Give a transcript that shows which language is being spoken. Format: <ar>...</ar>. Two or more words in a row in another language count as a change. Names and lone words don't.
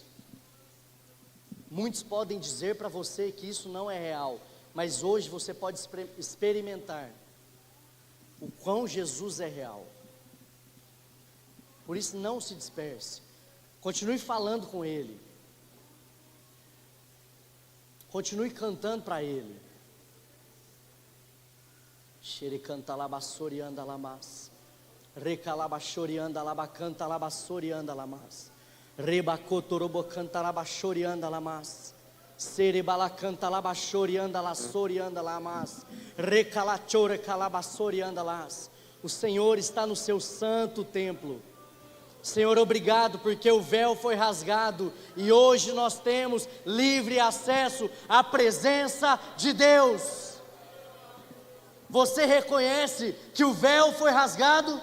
<pt>Muitos podem dizer para você que isso não é real, mas hoje você pode experimentar o quão Jesus é real. Por isso não se disperse, continue falando com Ele, continue cantando para Ele. Xericanta labassorianda lamas, recalabachorianda labacanta labassorianda lamas, rebacotorobocanta labachorianda lamas, cerebalacanta labachorianda lassorianda lamas, recalachore calabassorianda las. O Senhor está no seu santo templo. Senhor, obrigado porque o véu foi rasgado e hoje nós temos livre acesso à presença de Deus. Você reconhece que o véu foi rasgado?</pt>